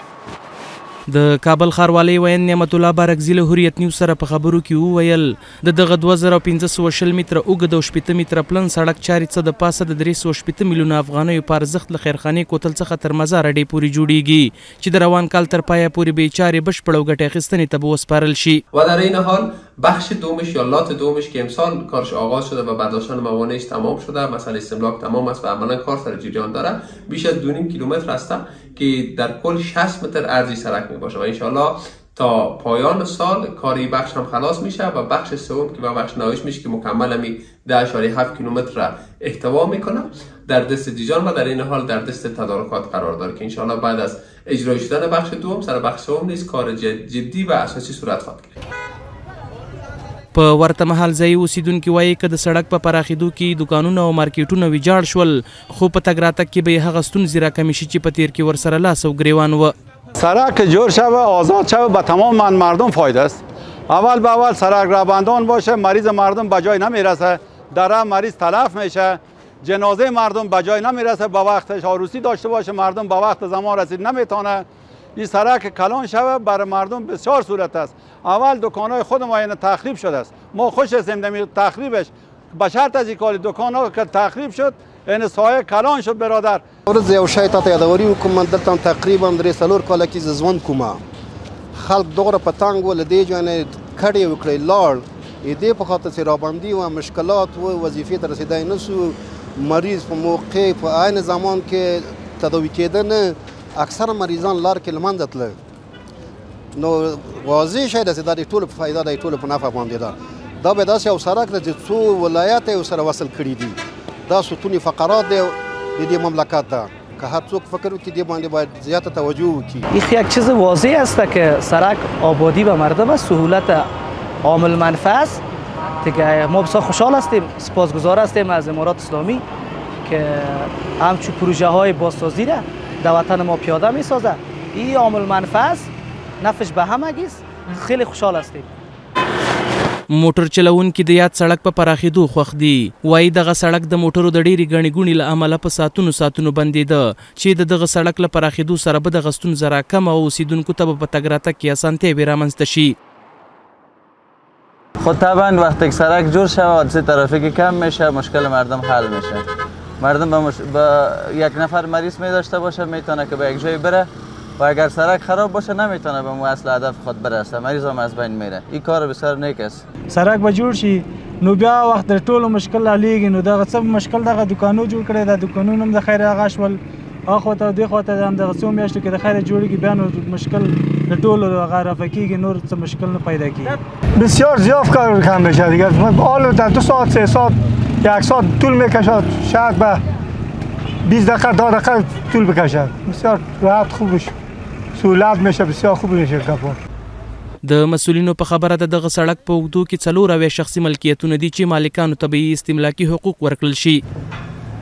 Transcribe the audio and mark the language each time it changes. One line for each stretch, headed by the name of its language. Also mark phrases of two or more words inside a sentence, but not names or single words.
Pashto: د کابل ښاروالۍ ویان نعمت الله بارکزي له هوریت نیوز سره په خبرو کې وویل د دغه 2520 متره اوږد او 80 متره پلن سړک چارې څه د پاسه د 380 میلیونه افغانیو په ارزښت له خیرخانې کوتل څخه تر مزار اډې پورې جوړیږي چې د روان کال تر پایه پورې به چارې بشپړ او ګټې اخیستنې ته به وسپارل شي.
Persian: و در این حال بخش دومش یا لات دومش که امسال کارش آغاز شده و برداشتن موانعش تمام شده، مسئله استملاک تمام است و عملا کار سر جریان داره، بیش از 2.5 کیلومتر هست که در کل 60 متر عرضی سرک می باشه و انشالله تا پایان سال کاری بخش هم خلاص میشه و بخش سوم که با بخش نهاییش میشه که مکمل همی 10.7 کیلومتر را احتوا میکنه در دست دیجان و در این حال در دست تدارکات قرار داره که انشالله بعد از اجرا شدن بخش دوم سر بخش سوم نیز کار جدی و اساسی صورت خواهد گرفت.
Pashto: په ورته مهال ځایي اوسیدونکي وایي که د سړک په پراخېدو کې دوکانونه او مارکیټونه ویجاړ شول خو په تګ راتګ کې به یې هغه ستونزې راکمې شي چې په تیر کې ورسره لاس او ګریوان و.
Persian: سرک جور شوه آزاد شوه به تمام مردم فایده است. اول به اول سرک رهبندان باشه، مریض مردم به جای نمیرسه، دره مریض تلف میشه، جنازه مردم به جای نمیرسه، به وقتش عروسی داشته باشه مردم به وقت زمان رسید نمیتونه. این سرک کلان شوه برای مردم بسیار صورت است. اول دکان‌های خود ما یعنی تخریب شده است. ما خوش هستیم دمی تخریبش به شرط از اینکه دکان‌ها که تخریب شد یعنی سایه کلان شد برادر.
Pashto: ورځ یو شی ته یادوري وکم من دلته تقریبا 3 کاله کې ځوان کومه خلک دغه پتنګ ول دی جن کړي وکړي لاړ دې په خاطر سره باندې و مشکلات و وظیفې ته رسیدای نشو، مریض په موقع په عین زمان کې تداوی کېدنه اکثر مریضان لار کې لمنځه تلل. نو واضح شي د دې ټول په فایده د ټول په نفع باندې ده. دا به داسې یو سړک د څو ولایت یو سره وصل کړي دي. دا ستوني فقرات دی د دې مملکت ده که هر څوک فکر وکړي دې باندې باید زیاته توجه وکړي.
Persian: این یک چیز واضح است که سرک آبادی و مردم است، سهولت عامل منفعه است. دیگه ما بسیار خوشحال هستیم، سپاسگزار هستیم از امارات اسلامی که همچون پروژه های بازسازی را در وطن ما پیاده می سازه. این عامل منفعه است، نفعش به همگی است. خیلی خوشحال هستیم.
Pashto: موټر چلونکي د یاد سړک په پراخېدو خوښ دي. وایي دغه سړک د موټرو د ډېرې ګڼې ګوڼې له امله په ساعتونو بندېده چې د دغه سړک له پراخېدو سره به دغه ستونزه راکمه او اوسیدونکو ته به په تګ راتګ کې اسانتیاوې رامنځته شي.
Persian: خب طبعا وقتی که سرک جور شود حادثه ترافیکی کم میشه، مشکل مردم حل میشه. مردم با یک نفر مریض می داشته باشه میتونه که به یک جای بره و اگر سرک خراب باشه نمیتونه به اصل هدف خود برسه، مریض هم از بین میره. این کار بسیار نیک است.
Pashto: سرک به جوړ شي نو بیا وخت د ټولو مشکل حلیږي. نو دغه څه مشکل دغه دکانو جوړ کړي، د دکانونو هم د خیر هغه شول اخو ته دې خواته هم دغه څو میاشتو کې د خیر جوړیږي بیا نو مشکل د ټولو هغه رفع کېږي، نور څه مشکل نه پیدا کېږي.
Persian: بسیار زیاد کار کم بشه دیگه. حالا در 2 ساعت 3 ساعت 1 ساعت طول میکشد، شاید به 20 دقیقه 10 دقیقه طول بکشد. بسیار راحت خوب بشه، سهولت میشه، بسیار خوب میشه کار.
Pashto: د مسولینو په خبره د دغه سړک په اوږدو کې 4 شخصي ملکیتونه دي چې مالکانو ته به استملاکي حقوق ورکړل شي.